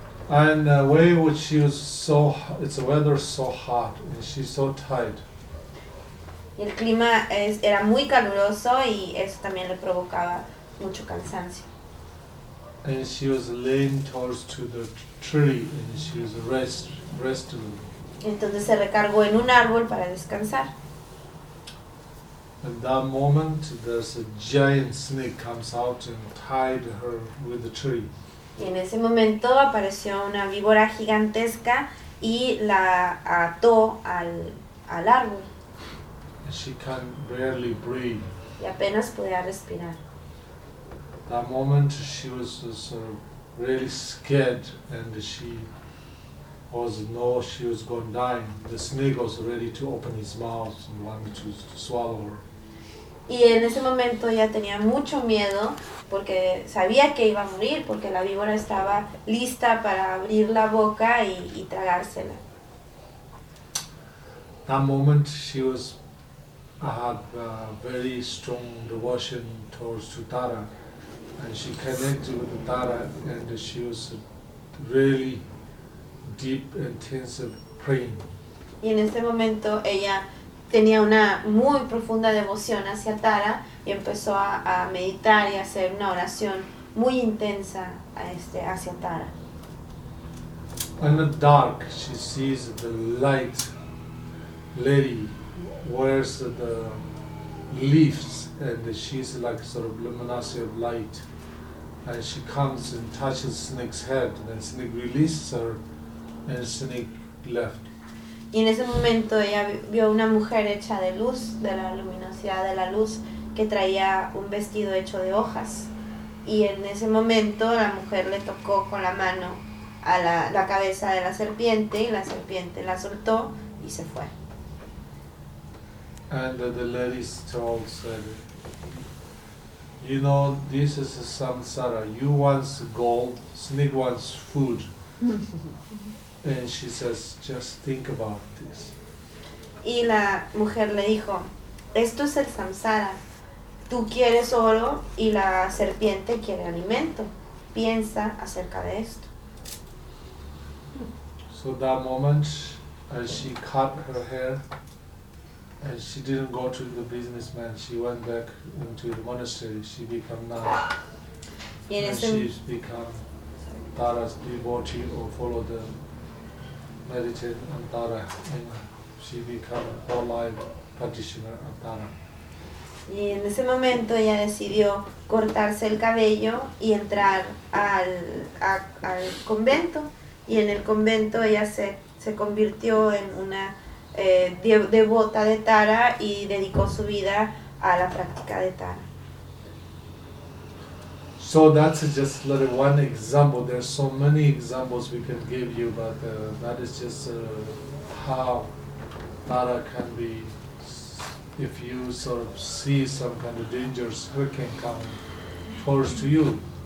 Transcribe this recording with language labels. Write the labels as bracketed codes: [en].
[en] And the way which she was so, it's the weather so hot and she's so tired. [es] Y el clima era muy caluroso y eso también le provocaba mucho cansancio. [en] And she was leaning towards to the tree, and she was resting. [es] Entonces se recargó en un árbol para descansar. [en] At that moment, there's a giant snake comes out and tied her with the tree. [es] Y en ese momento apareció una víbora gigantesca y la ató al árbol. [en] And she can barely breathe. [es] Y apenas podía respirar. [en] That moment she was sort of really scared and she was she was going dying. The snake was ready to open his mouth and wanted to swallow her. [es] Y en ese momento ella tenía mucho miedo porque sabía que iba a morir porque la víbora estaba lista para abrir la boca y tragársela. [en] That moment she was had a very strong devotion towards Tara, and she connected with Tara, and she was really deep, intense praying. [es] Y en ese momento ella tenía una muy profunda devoción hacia Tara y empezó a meditar y a hacer una oración muy intensa hacia Tara. [en] In the dark, she sees the light lady wears the leaves, and she's like sort of luminosity of light. And she comes and touches Snake's head, and Snake releases her, and Snake left. [es] Y en ese momento ella vio una mujer hecha de luz, de la luminosidad de la luz, que traía un vestido hecho de hojas. Y en ese momento la mujer le tocó con la mano a la cabeza de la serpiente, y la serpiente la soltó y se fue. [en] And the ladies told said, you know, this is a samsara. You want gold, Snake wants food. And she says, just think about this. [es] Y la mujer le dijo, esto es el samsara. Tú quieres oro y la serpiente quiere alimento. Piensa acerca de esto. [en] So that moment, as she cut her hair, and she didn't go to the businessman, she went back into the monastery, she became nun. And she's become Tara's devotee or follow the meditation on Tara. And she became a whole life practitioner of Tara. [es] Y en ese momento ella decidió cortarse el cabello y entrar al convento. Y en el convento ella se convirtió en una devota de Tara y dedicó su vida a la práctica de Tara. [en] So that's just like one example. There's so many examples we can give you, but that is just how Tara can be. If you sort of see some kind of dangers, who can come towards to you?